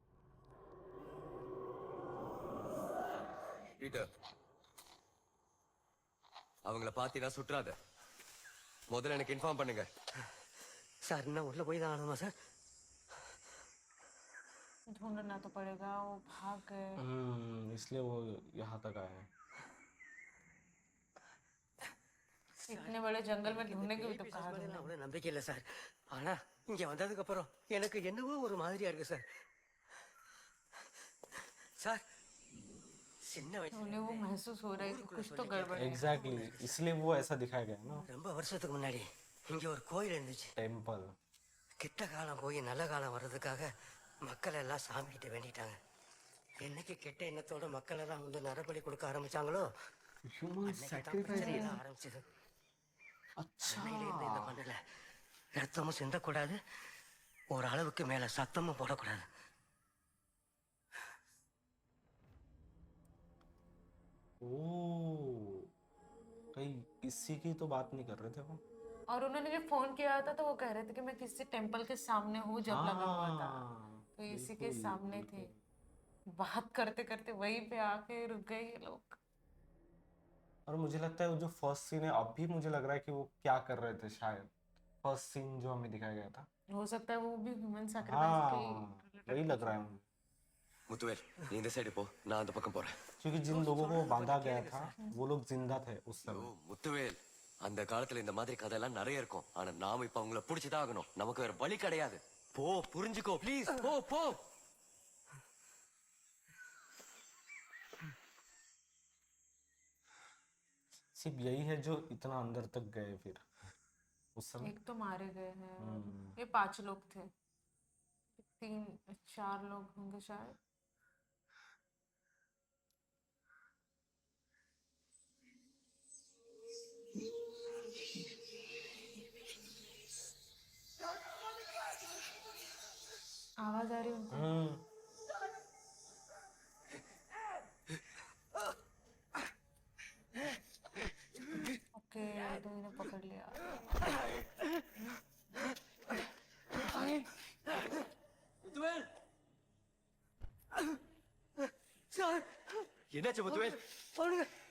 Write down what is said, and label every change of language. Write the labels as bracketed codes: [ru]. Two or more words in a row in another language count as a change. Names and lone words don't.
[ta] பீட்டர் அவங்கள பாத்தீங்கன்னா சுற்றாத. முதல்ல எனக்கு இன்ஃபார்ம் பண்ணுங்க. சார் இன்னும் உள்ள போய் தான் ஆகணுமா சார்? [hi] ढूंढना तो पड़ेगा, वो भाग गए। इसलिए वो यहाँ तक आए हैं। इतने बड़े जंगल में ढूंढने की भी तो कहा [ta] மேல [hi] तुमने। [ta] அவ்வளவு நம்பிக்கை இல்லை சார். ஆனா இங்க வந்ததுக்கு அப்புறம் எனக்கு என்னவோ ஒரு மாதிரியா இருக்கு சார். சார் சின்ன வயசுல [hi] उन्हें वो महसूस हो रहा है कि कुछ तो गड़बड़ है। एग्जैक्टली, इसलिए वो ऐसा दिखाया गया है ना। [ta] ரொம்ப வருஷத்துக்கு முன்னாடி இங்க ஒரு கோயில் இருந்துச்சு. [hi] टेम्पल। [ta] கிட்ட காலம் போய் நல்ல காலம் வர்றதுக்காக மக்கள் எல்லாம் சாமி கிட்ட வேண்டிட்டாங்க. என்னைக்கு கெட்ட எண்ணத்தோட மக்கள் எல்லாம் வந்து நரபலி கொடுக்க ஆரம்பிச்சாங்களோ [hi] ह्यूमन [ta] அன்னைக்கு தான் [hi] सैक्रिफाइस। [ta] பிரச்சனை எல்லாம் ஆரம்பிச்சது. [hi] अच्छा। [ta] அன்னையில இருந்து இந்த மண்ணுல ரத்தமும் சிந்தக்கூடாது, ஒரு அளவுக்கு மேல சத்தமும் போடக்கூடாது. [hi] ओ, कहीं इसी की तो बात नहीं कर रहे थे वो। और उन्होंने जब फोन किया था तो वो कह रहे थे कि मैं किसी टेम्पल के सामने हूँ जब लगा हुआ था, हाँ, तो इसी के बिल्कुल, सामने थे। बिल्कुल। बात करते करते वहीं पे आके रुक गए ये लोग। और मुझे लगता है वो जो [en] first scene [hi] है, अब भी मुझे लग रहा है कि वो क्या कर रहे थे, शायद [en] first scene [hi] जो हमें दिखाया गया था। हो सकता है वो भी [en] human sacrifice [hi] हाँ, के वही लग रहा है मुझे। [ta] முத்துவேல் நீ இந்த சைடு போ, நான் அந்த பக்கம் போறேன். [hi] क्योंकि जिन लोगों को बांधा गया था वो लोग जिंदा थे उस [ta] ஓ [hi] समय। [ta] முத்துவேல், அந்த காலத்துல இந்த மாதிரி கதையெல்லாம் நிறைய இருக்கும். ஆனா நாம இப்ப அவங்கள புடிச்சுதான் ஆகணும். நமக்கு வேற வழி கிடையாது. போ, புரிஞ்சுக்கோ ப்ளீஸ். போ போ. [hi] सिर्फ यही है जो इतना अंदर तक गए फिर उस समय। एक तो मारे गए हैं, ये 5 लोग थे, 3-4 लोग होंगे शायद। आवाज आ रही है उनको। ओके, तो इन्हें पकड़ लिया। [ta] முத்துவேல், என்னாச்சு முத்துவேல்? அவனுங்க